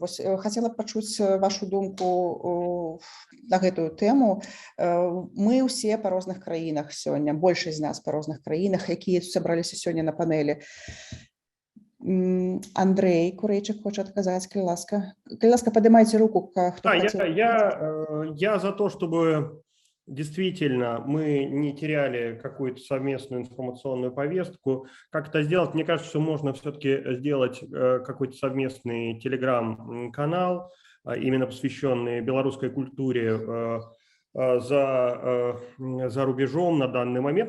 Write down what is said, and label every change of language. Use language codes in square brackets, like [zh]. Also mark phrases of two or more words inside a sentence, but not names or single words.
[be] Вось хацела б пачуць вашу думку на гэтую тэму. Мы ўсе па розных краінах сёння, большасць з нас па розных краінах, якія сабраліся сёння на панэлі. Андрей Курэйчык хоча адказаць, калі ласка. Калі ласка, падымайце руку, хто хацеў. [ru] Я за то, чтобы действительно мы не теряли какую-то совместную информационную повестку. Как это сделать? Мне кажется, что можно все-таки сделать какой-то совместный телеграм-канал, именно посвященный белорусской культуре за рубежом на данный момент.